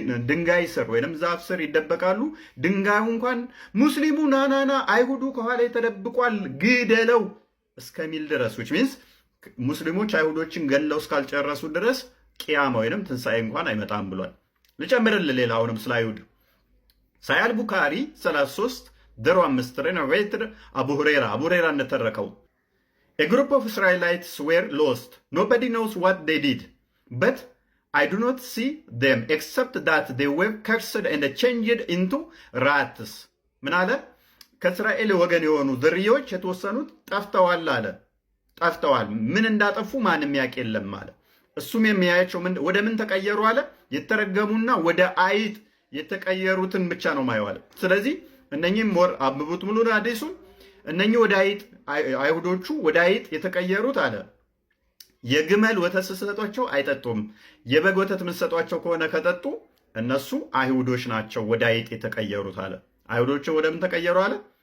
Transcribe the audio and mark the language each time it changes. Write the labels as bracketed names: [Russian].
[Amharic] ድንጋይ ስር ወይም ዛፍ ስር ይደበቃሉ። ድንጋዩ እንኳን ሙስሊሙ ናናና አይሁዱ ከኋላ ተደብቋል ግደለው እስከሚል ድረስ [English] which means [Amharic] ሙስሊሞች አይሁዶችን ገለው እስካልጨረሱ ድረስ ቂያማ ወይም ትንሣኤ እንኳን አይመጣም ብሏል። ልጨምርልህ ሌላ አሁንም ስለ አይሁድ ሳያል ቡካሪ 33-5 ላይ ናሬትድ አቡ ሁሬራ እንደተረከው [English] a group of Israelites were lost. Nobody knows what they did, but I do not see them except that they were cursed and changed into rats. [Amharic] ምን አለ? ከእስራኤል ወገን የሆኑ ዝርዮች የተወሰኑት ጠፍተዋል አለ። ጠፍተዋል። ምን እንዳጠፉ ማንም ያውቅ የለም አለ። እሱም የሚያያቸው ወደ ምን ተቀየሩ አለ? የተረገሙና ወደ አይጥ የተቀየሩትን ብቻ ነው ማየው አለ። ስለዚህ እነኚህም ወር አብቡት ሙሉን አዲሱን እነኚህ ወደ አይጥ አይሁዶቹ ወደ አይጥ የተቀየሩት አለ የግመል ወተት ስትሰጧቸው አይጠጡም። የበግ ወተት የምትሰጧቸው ከሆነ ከጠጡ እነሱ አይሁዶች ናቸው ወደ አይጥ የተቀየሩት አለ። አይሁዶቹ ወደ ምን ተቀየሩ አለ?